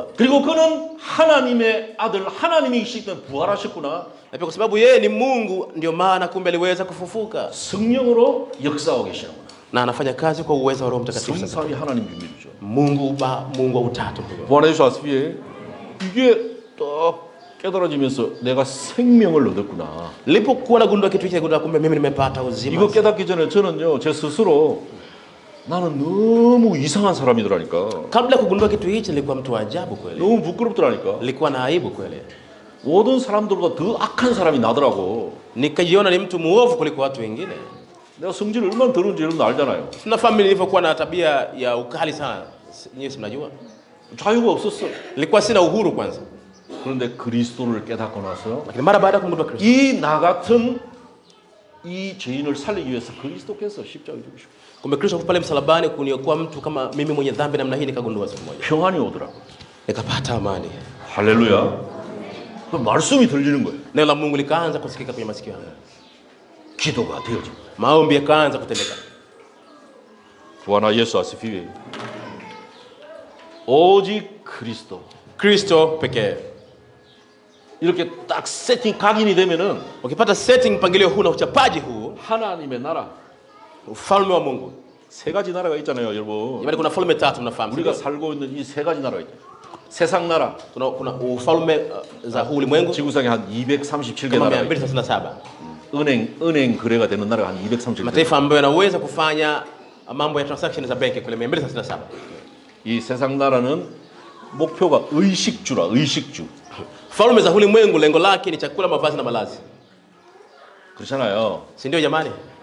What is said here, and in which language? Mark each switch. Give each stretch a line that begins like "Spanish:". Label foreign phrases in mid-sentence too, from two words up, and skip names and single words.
Korean: 그리고 그는 하나님의 아들, 하나님이시기 때문에 부활하셨구나.
Swahili: Na pia kwa sababu yeye ni Mungu ndio maana kumbe aliweza kufufuka.
Korean: 성령으로 역사하고 계시는구나.
Swahili: Na anafanya kazi kwa uwezo wa Roho Mtakatifu.
Korean: 성삼위 하나님 비밀이죠.
Swahili: Mungu wa utatu huyo.
Korean: 부활해서 아스피에 이게 딱 깨달아지면서 내가 생명을 얻었구나.
Swahili: Nilipokuwa nagundua kitu hiki, kumbe mimi nimepata uzima.
Korean: 이거 깨닫기 전에 저는요, 제 스스로 나는 너무 이상한 사람이더라니까.
Swahili: Kabla ya kugundua kitu hichi nilikuwa mtu wa ajabu kweli.
Korean: 너무 부끄럽더라니까.
Swahili: Nilikuwa na aibu kweli.
Korean: 모든 사람들보다 더 악한 사람이 나더라고.
Swahili: Nikajiona ni mtu muovu kuliko watu wengine.
Korean: 내가 성질이 얼마나 더러운지 여러분 알잖아요.
Swahili: Tunafahamu nilivyokuwa na tabia ya ukali sana. Nyinyi si mnajua?
Korean: 자유가 없었어.
Swahili: Nilikuwa sina uhuru kwanza.
Korean: 그런데 그리스도를 깨닫고 나서
Swahili: Lakini mara baada ya kumgundua Kristo,
Korean: 이 나 같은 이 죄인을 살리기 위해서 그리스도께서 십자가에 죽으시고
Swahili: kumbe Kristo pale msalabani kuniokoa mtu kama mimi mwenye dhambi namna hii, nikagundua siku moja.
Korean: 평안이 오더라고.
Swahili: Nikapata amani.
Korean: 할렐루야. 그 말씀이 들리는 거예요.
Swahili: Neno la Mungu likaanza kusikika kwenye masikio yangu.
Korean: 기도가 되어집니다.
Swahili: Maombi yakaanza kutendeka.
Korean: 부하나 예수 아스피에 오직 그리스도.
Swahili: Kristo pekee.
Korean: 이렇게 딱 세팅 각인이 되면은
Swahili: Ukipata setting mpangilio huu na uchapaji huu,
Korean: 하나님의 나라
Swahili: ufalme wa Mungu.
Korean: 세 가지 나라가 있잖아요, 여러분.
Swahili: Jamani, kuna falme tatu mnafahamu.
Korean: 우리가 살고 있는 이 세 가지 나라가 있죠. 세상 나라
Swahili: Kuna ufalme za huu ulimwengu
Korean: 지구상에 한 237개
Swahili: kama
Korean: 나라가 있죠. 237. 은행 거래가 되는 나라가 한 237개.
Swahili: Mataifa ambayo yanaweza kufanya mambo ya transaction za benki kule 237.
Korean: 이 세상 나라는 목표가 의식주라, 의식주.
Swahili: Falme za ulimwengu lengo lake ni chakula, mavazi na malazi.
Korean: 그렇잖아요.
Swahili: Si ndio jamani?